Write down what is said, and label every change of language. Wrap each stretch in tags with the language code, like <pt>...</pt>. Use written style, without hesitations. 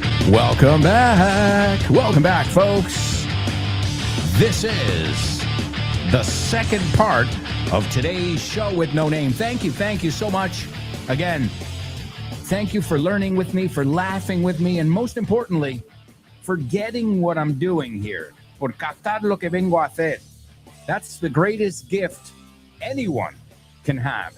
<en>Welcome back. Welcome back, folks. This is the second part of today's show with No Name. Thank you. Thank you so much. Again, thank you for learning with me, for laughing with me, and most importantly, for getting what I'm doing here.</en> <es>Por captar lo que vengo a hacer.</es> <en>That's the greatest gift anyone can have.</en>